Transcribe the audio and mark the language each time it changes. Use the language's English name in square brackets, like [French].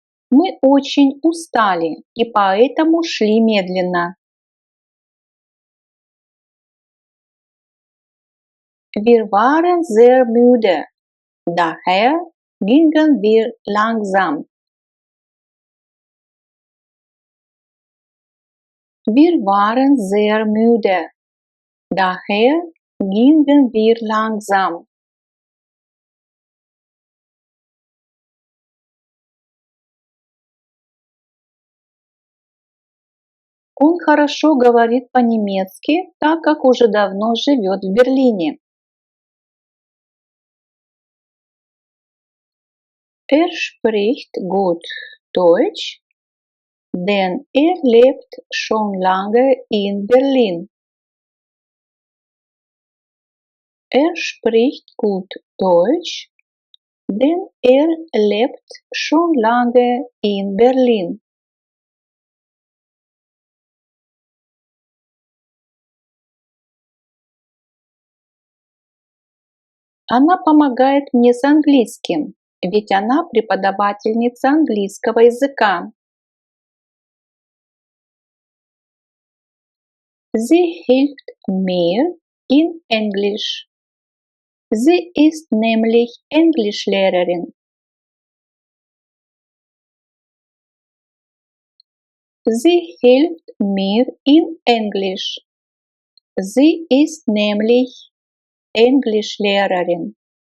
[Russian] Мы очень устали и поэтому шли медленно. [German] Wir waren sehr müde, daher gingen wir langsam. Wir waren sehr müde, daher gingen wir langsam. [Russian] Он хорошо говорит по-немецки, так как уже давно живет в Берлине. [German] Spricht gut Deutsch, denn lebt schon lange in Berlin. Spricht gut Deutsch, denn lebt schon lange in Berlin. [Russian] Она помогает мне с английским, ведь она преподавательница английского языка. [German] Sie hilft mir in Englisch. Sie ist nämlich Englischlehrerin. Sie hilft mir in Englisch. Sie ist nämlich Englischlehrerin.